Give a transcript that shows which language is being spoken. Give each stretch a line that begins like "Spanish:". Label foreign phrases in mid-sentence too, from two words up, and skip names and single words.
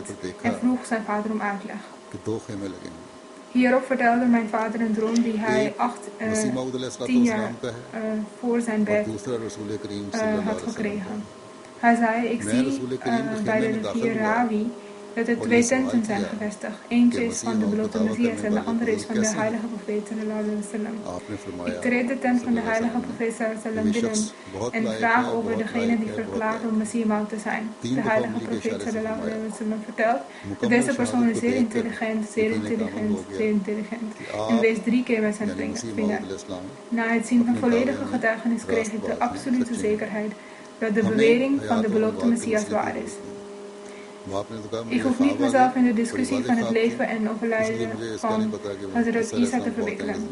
Dutch: En vroeg zijn vader om uitleg. Hierop vertelde mijn vader een droom die hij 10 jaar voor zijn bed had gekregen. Hij zei: ik zie bij de rivier Ravi dat er 2 tenten zijn gevestigd. Eentje is van de beloofde Messias en de andere is van de heilige profeet
Arabic: صلى الله عليه وسلم.
Dutch: Ik treed de tent van de heilige profeet
Arabic: صلى الله عليه وسلم
Dutch: binnen en vraag over degene die verklaart om Messias Maud te zijn. De heilige profeet
Arabic: صلى الله عليه وسلم
Dutch: vertelt dat deze persoon is zeer intelligent en wees 3 keer met zijn vinger. Na het zien van volledige getuigenis kreeg ik de absolute zekerheid dat de bewering van de beloofde Messias waar is. Ik hoef niet mezelf in de discussie van het leven en overlijden van Hazrat Isa te verwikkelen.